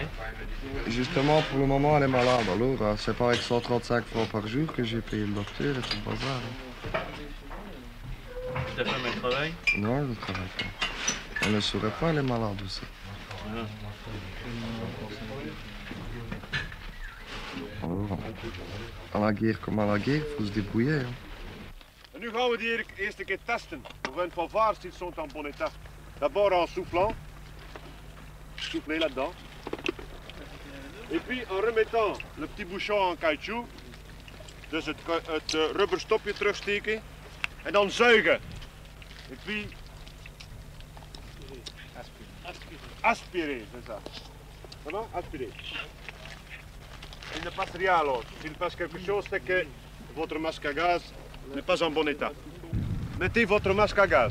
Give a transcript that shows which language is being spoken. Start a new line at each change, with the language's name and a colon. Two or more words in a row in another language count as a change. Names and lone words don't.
French: Justement, pour le moment, elle est malade. Alors, c'est pas avec 135 francs par jour que j'ai payé le docteur et tout le bazar. Ta femme, elle travaille? Non, elle ne travaille pas. Elle ne saurait pas, elle est malade aussi. Ah. Alors, à la guerre comme à la guerre, il faut se débrouiller. Hein.
Dutch: En nu gaan we die eerst een keer testen. Of hun
French: fanfares s'ils sont en bon état. D'abord en soufflant. Souffler là-dedans. Et puis en remettant le petit bouchon en caoutchouc.
Dutch: Dus het rubberstopje terugsteken. En dan zuigen.
French: Et puis... Aspirer, c'est ça. Ça va? Aspirer. Il ne passe rien alors. S'il passe quelque chose, c'est que votre masque à gaz n'est pas en bon état. Mettez votre masque à gaz.